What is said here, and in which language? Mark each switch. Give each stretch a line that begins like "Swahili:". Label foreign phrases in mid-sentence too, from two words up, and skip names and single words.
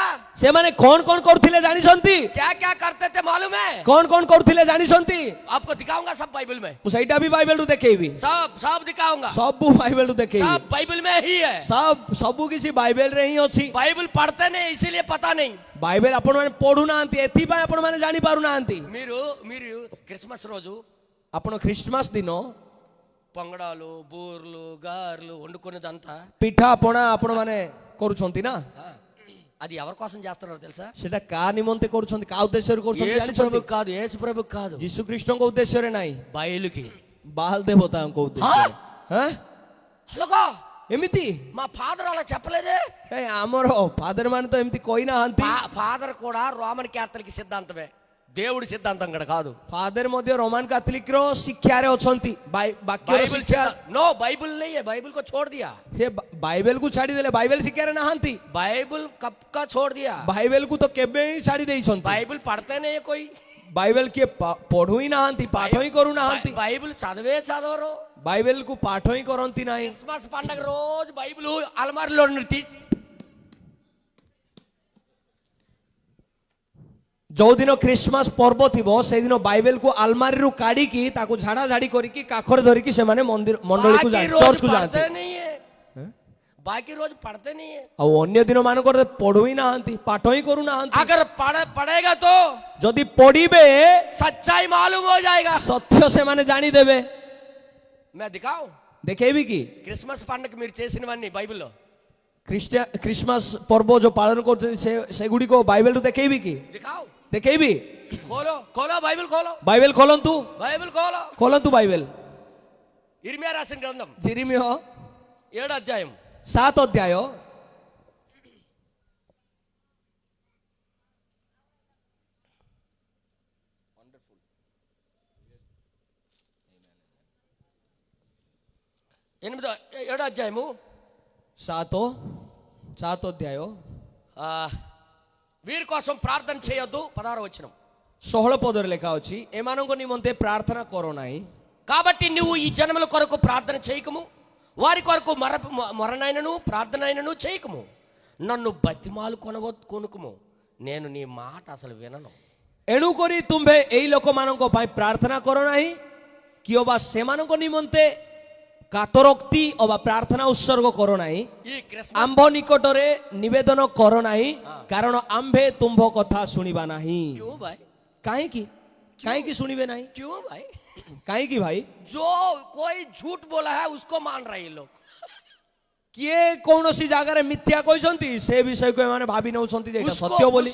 Odia: ସେମାନେ କଣ କଣ କରୁଥିଲେ ଜାଣିଛନ୍ତି?
Hindi: क्या क्या करते थे मालूम है?
Odia: କଣ କଣ କରୁଥିଲେ ଜାଣିଛନ୍ତି?
Hindi: आपको दिखाऊंगा सब बाइबल में,
Odia: ମୁଁ ସେଇଟା ବି ବାଇବେଲରୁ ଦେଖେଇବି.
Hindi: सब दिखाऊंगा,
Odia: ସବୁ ବାଇବେଲରୁ ଦେଖେଇବି.
Hindi: सब बाइबल में ही है.
Odia: ସବୁ କିଛି ବାଇବେଲରେ ହିଁ ଅଛି.
Hindi: बाइबल पढ़ते नहीं इसीलिए पता नहीं.
Odia: ବାଇବେଲ ଆପଣ ମାନେ ପଢୁନାହାନ୍ତି, ଏଥିପାଇଁ ଆପଣ ମାନେ ଜାଣି ପାରୁନାହାନ୍ତି.
Telugu: మీరు క్రిస్మస్ రోజు
Odia: ଆପଣ ଖ୍ରୀଷ୍ଟମାସ ଦିନ
Telugu: పొంగడాలు బూర్లు గారెలు వండుకునేదంతా
Odia: ପିଠା ପଣା ଆପଣ ମାନେ କରୁଛନ୍ତି ନା?
Telugu: అది ఎవరి కోసం చేస్తున్నారో తెలుసా?
Odia: ସେଟା କାହା ନିମନ୍ତେ କରୁଛନ୍ତି, କାହା ଉଦ୍ଦେଶ୍ୟରେ କରୁଛନ୍ତି
Telugu: యేసు
Odia: ଜାଣିଛନ୍ତି?
Telugu: ప్రభు కాదు, యేసు ప్రభు కాదు,
Odia: ଯୀଶୁଖ୍ରୀଷ୍ଟଙ୍କ ଉଦ୍ଦେଶ୍ୟରେ ନାହିଁ,
Telugu: బయలుకి.
Odia: ବାଲ ଦେବତାଙ୍କ ଉଦ୍ଦେଶ୍ୟରେ. ହାଁ?
Telugu: హలో
Odia: ଏମିତି
Telugu: మా ఫాదర్ అలా చెప్పలేదే.
Odia: ଏ ଆମର ଫାଦର ମାନେ ତ ଏମିତି କହିନାହାନ୍ତି.
Telugu: ఫాదర్ కూడా రోమన్ క్యాథలిక్ సిద్ధాంతమే, దేవుడి సిద్ధాంతం కూడా కాదు.
Odia: ଫାଦର ମଧ୍ୟ ରୋମାନ କାଥଲିକ ର ଶିକ୍ଷାରେ ଅଛନ୍ତି. ବାକ୍ୟର ଶିକ୍ଷା
Hindi: नो बाइबल नहीं है, बाइबल को छोड़ दिया.
Odia: ସେ ବାଇବେଲ କୁ ଛାଡିଦେଲେ, ବାଇବେଲ ଶିକ୍ଷାରେ ନାହାନ୍ତି.
Hindi: बाइबल कब का छोड़ दिया?
Odia: ବାଇବେଲ କୁ ତ କେବେ ହିଁ ଛାଡି ଦେଇଛନ୍ତି.
Hindi: बाइबल पढ़ते नहीं है कोई,
Odia: ବାଇବେଲ କିଏ ପଢୁ ହିଁ ନାହାନ୍ତି, ପାଠ ହିଁ କରୁନାହାନ୍ତି.
Telugu: బైబిల్ చదవరు.
Odia: ବାଇବେଲ କୁ ପାଠ ହିଁ କରନ୍ତି ନାହିଁ.
Telugu: క్రిస్మస్ పండగ రోజు బైబిల్ అల్మారిలో తీసి
Odia: ଯୋଉଦିନ ଖ୍ରୀଷ୍ଟମାସ ପର୍ବ ଥିବ ସେଦିନ ବାଇବେଲ କୁ ଆଲମାରିରୁ କାଢିକି ତାକୁ ଝାଡା ଝାଡି କରିକି କାଖରେ ଧରିକି ସେମାନେ ମଣ୍ଡଳୀକୁ ଯାଆନ୍ତି, ଚର୍ଚ୍ଚକୁ ଯାଆନ୍ତି.
Hindi: बाकी रोज पढ़ते नहीं है.
Odia: ଆଉ ଅନ୍ୟ ଦିନ ମାନଙ୍କରେ ପଢୁ ହିଁ ନାହାନ୍ତି, ପାଠ ହିଁ କରୁନାହାନ୍ତି.
Hindi: अगर पढ़ेगा तो
Odia: ଯଦି ପଢିବେ
Hindi: सच्चाई मालूम हो जाएगा.
Odia: ସତ୍ୟ ସେମାନେ ଜାଣିଦେବେ.
Hindi: मैं दिखाऊं
Odia: ଦେଖେଇବି କି?
Telugu: క్రిస్మస్ పండగ మీరు చేసినవన్నీ బైబిల్లో
Odia: ଖ୍ରୀଷ୍ଟମାସ ପର୍ବ ଯୋଉ ପାଳନ କରୁଛନ୍ତି ସେଗୁଡିକ ବାଇବେଲରୁ ଦେଖେଇବି କି?
Hindi: दिखाओ,
Odia: ଦେଖେଇବି?
Hindi: खोलो बाइबल खोलो,
Odia: ବାଇବେଲ ଖୋଲନ୍ତୁ,
Hindi: బైబిల్ खोलो.
Odia: ଖୋଲନ୍ତୁ ବାଇବେଲ.
Telugu: ఇర్మియా రాసిన గ్రంథం
Odia: ଜିରିମିୟ
Telugu: 7వ అధ్యాయం
Odia: 7 ଅଧ୍ୟାୟ
Telugu: 7వ అధ్యాయము
Odia: 7 ଅଧ୍ୟାୟ
Telugu: వీరి కోసం ప్రార్థన చేయొద్దు. 16వ వచనం.
Odia: 16 ପଦରେ ଲେଖା ଅଛି, ଏମାନଙ୍କ ନିମନ୍ତେ ପ୍ରାର୍ଥନା କର ନାହିଁ.
Telugu: కాబట్టి నువ్వు ఈ జనముల కొరకు ప్రార్థన చేయకము, వారి కొరకు మొరనైనను ప్రార్థనైనను చేయకము, నన్ను బతిమాలు కొనుకుము, నేను నీ మాట అసలు వినను.
Odia: ଏଣୁକରି ତୁମ୍ଭେ ଏଇ ଲୋକମାନଙ୍କ ପାଇଁ ପ୍ରାର୍ଥନା କର ନାହିଁ, କି ଅବା ସେମାନଙ୍କ ନିମନ୍ତେ କାତରୋକ୍ତି ଅବା ପ୍ରାର୍ଥନା ଉତ୍ସର୍ଗ କର ନାହିଁ,
Telugu: ఈ క్రిస్మస్
Odia: ଆମ୍ଭ ନିକଟରେ ନିବେଦନ କର ନାହିଁ, କାରଣ ଆମ୍ଭେ ତୁମ୍ଭ କଥା ଶୁଣିବା ନାହିଁ.
Hindi: क्यों भाई?
Odia: କାହିଁକି? କାହିଁକି ଶୁଣିବେ ନାହିଁ?
Hindi: क्यों भाई?
Odia: କାହିଁକି ଭାଇ?
Hindi: जो कोई झूठ बोला है उसको मान रहे हैं लोग.
Odia: କିଏ କୌଣସି ଜାଗାରେ ମିଥ୍ୟା କହିଛନ୍ତି ସେ ବିଷୟକୁ ଏମାନେ ଭାବି ନେଉଛନ୍ତି ଯେ ଏଇଟା ସତ୍ୟ ବୋଲି.